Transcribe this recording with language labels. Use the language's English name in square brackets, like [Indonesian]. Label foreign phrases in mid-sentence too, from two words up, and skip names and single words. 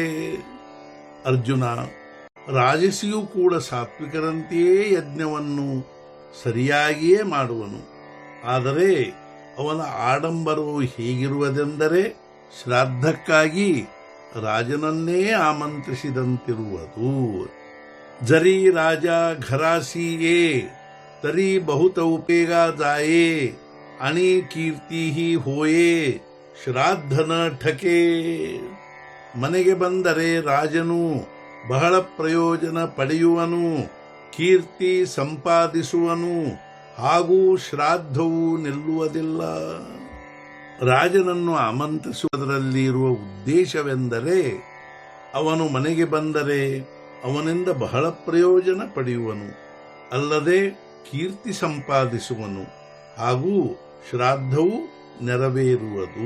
[Kannada] ಅರ್ಜುನ ರಾಜಸಿಯೂ ಕೂಡ ಸಾತ್ವಿಕರಂತೆಯೇ ಯಜ್ಞವನ್ನು ಸರಿಯಾಗಿಯೇ ಮಾಡುವನು. ಆದರೆ ಅವನ ಆಡಂಬರವು ಹೇಗಿರುವುದೆಂದರೆ ಶ್ರಾದ್ದಕ್ಕಾಗಿ ರಾಜನನ್ನೇ ಆಮಂತ್ರಿಸಿದಂತಿರುವುದು. [Marathi] जरी राज घरासिये तरी बहुत उपयोग जाये आणि कीर्तीही होये श्राद्ध न ठके. [Kannada] ಮನೆಗೆ ಬಂದರೆ ರಾಜನು ಬಹಳ ಪ್ರಯೋಜನ ಪಡೆಯುವನು, ಕೀರ್ತಿ ಸಂಪಾದಿಸುವನು, ಹಾಗೂ ಶ್ರಾದ್ದವು ನಿಲ್ಲುವುದಿಲ್ಲ. ರಾಜನನ್ನು ಆಮಂತ್ರಿಸುವುದರಲ್ಲಿ ಇರುವ ಉದ್ದೇಶವೆಂದರೆ ಅವನು ಮನೆಗೆ ಬಂದರೆ ಅವನಿಂದ ಬಹಳ ಪ್ರಯೋಜನ ಪಡೆಯುವನು, ಅಲ್ಲದೆ ಕೀರ್ತಿ ಸಂಪಾದಿಸುವನು, ಹಾಗೂ ಶ್ರಾದ್ದವು ನೆರವೇರುವುದು.